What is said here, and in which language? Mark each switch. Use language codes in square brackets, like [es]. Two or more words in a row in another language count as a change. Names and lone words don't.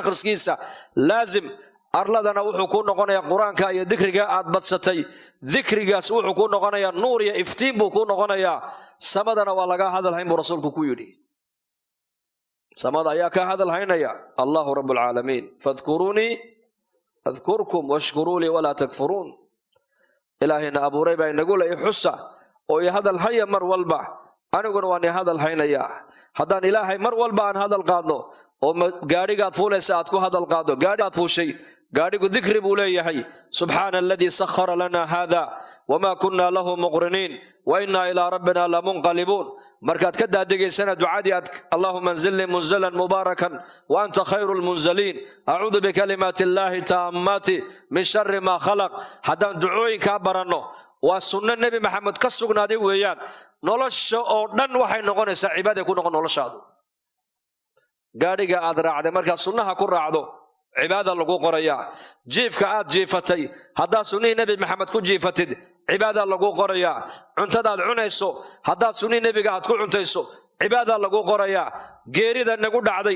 [so] qur-aanka akhriskiisa laazim, arladana wuxuu ku noqonayaa quraanka iyo dhikriga aad badsatay dhikrigaas wuxuu ku noqonayaa nuur iyo iftiin buu ku noqonayaa samadana waa laga hadalhayn buu rasuulku ku yidhi samada ayaa ka hadalhaynaya [ar] الله رب العالمين فاذكروني أذكركم واشكروا لي ولا تكفرون [so] ilaahina abuuray baa inagu la xusa oo ay hadalhaya mar walba aniguna waan hadalhaynaya haddaan ilaahay mar walba aan hadal qaadno oo gaarigaad fuulaysa aad ku hadal qaado gaarigaad fuushay gaarigu dhikri buu leeyahay [ar] سبحان الذي سخر لنا هذا وما كنا له مقرنين وإنا إلى ربنا لمنقلبون [so] markaad ka daadigeysana ducadii aad [ar] اللهم أنزلني منزلا مباركا وأنت خير المنزلين أعوذ بكلمات الله التامات من شر ما خلق [so] haddaan ducooyinka baranno waa sunna nabi maxamed ka sugnaaday weeyaan nolosha oo dhan waxay noqonaysaa cibaado ku noqon noloshaadu gaariga aad raacday marka sunnaha ku raacdo cibaada lagu qorayaa jiifka aad jiifatay haddaa sunnihii nabi maxamed ku jiifatid cibaada lagu qorayaa cuntada aad cunayso haddaad sunnihii nabiga aad ku cuntayso cibaada lagu qorayaa geerida nagu dhacday